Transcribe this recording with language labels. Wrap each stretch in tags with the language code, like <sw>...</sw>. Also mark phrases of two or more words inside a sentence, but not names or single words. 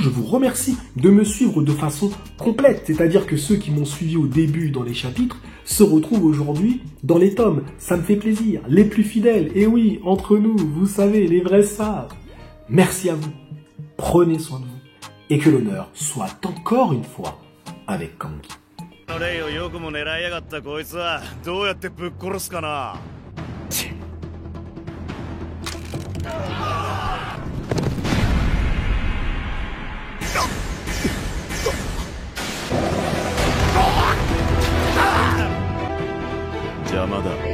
<fr>Je vous remercie de me suivre de façon complète. C'est-à-dire que ceux qui m'ont suivi au début dans les chapitres se retrouvent aujourd'hui dans les tomes. Ça me fait plaisir. Les plus fidèles, et oui, entre nous, vous savez, les vrais savent. Merci à vous. Prenez soin de vous. Et que l'honneur soit encore une fois avec Kanki.</fr> <ja>レイをよくも狙いやがったこいつはどうやってぶっ殺すかな。邪魔だ。</ja>